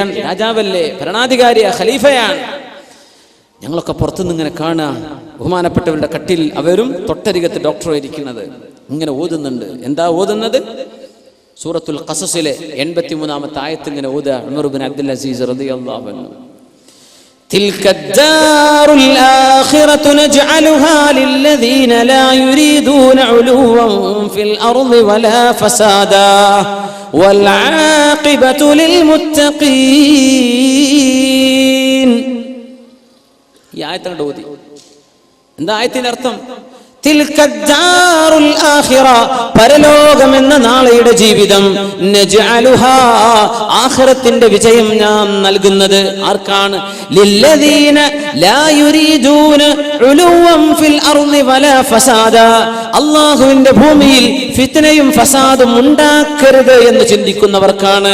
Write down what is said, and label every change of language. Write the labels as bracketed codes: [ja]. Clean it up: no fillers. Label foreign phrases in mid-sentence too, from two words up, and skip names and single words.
[ml] രാജാവല്ലേ, ഭരണാധികാരിയാ, ഖലീഫയാണ്. ഞങ്ങളൊക്കെ പുറത്തുനിന്ന് ഇങ്ങനെ കാണാം. ബഹുമാനപ്പെട്ടവരുടെ കട്ടിൽ അവരും തൊട്ടരികത്ത് ഡോക്ടർ ഇരിക്കുന്നത്. ഇങ്ങനെ ഓതുന്നുണ്ട്. എന്താ ഓതുന്നത്? സൂറത്തുൽ ഖസസിലെ 83-ാമത്തെ ആയത്ത് ഇങ്ങനെ ഓതുക ഉമർ ഇബ്നു അബ്ദുൽ അസീസ് [ar] رضي الله عنه. تلك الدار الآخرة نجعلها للذين لا يريدون علوا في الأرض ولا فسادا والعاقبة للمتقين. [ml] ഈ ആയത്തിന്റെ ഓതി എന്താ ആയത്തിന്റെ അർത്ഥം? [ar] تلك الدار الآخرة, [ml] പരലോകം എന്ന നാളെയുടെ ജീവിതം, നജ്അലുഹാ, ആഖിറത്തിന്റെ വിജയം നാം നൽകുന്നത് ആർക്കാണ്? [ar] للذين لا يريدون علوا في الأرض ولا فسادا, [ml] അല്ലാഹുവിന്റെ ഭൂമിയിൽ ഫിത്നയും ഫസാദും ഉണ്ടാക്കരുത് എന്ന് ചിന്തിക്കുന്നവർക്കാണ്.